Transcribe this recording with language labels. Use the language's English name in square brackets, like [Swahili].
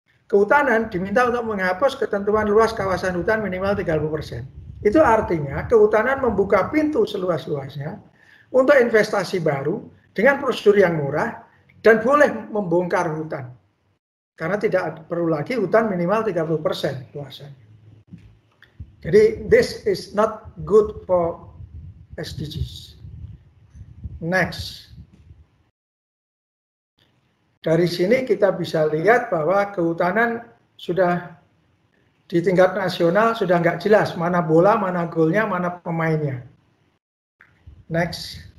[Indonesian] Kehutanan diminta untuk menghapus ketentuan luas kawasan hutan minimal 30%. Itu artinya kehutanan membuka pintu seluas-luasnya untuk investasi baru dengan prosedur yang murah dan boleh membongkar hutan. Karena tidak perlu lagi hutan minimal 30% luasannya. Jadi [English] this is not good for SDGs. Next. [Indonesian] Dari sini kita bisa lihat bahwa kehutanan sudah di tingkat nasional sudah nggak jelas mana bola, mana golnya, mana pemainnya. Next.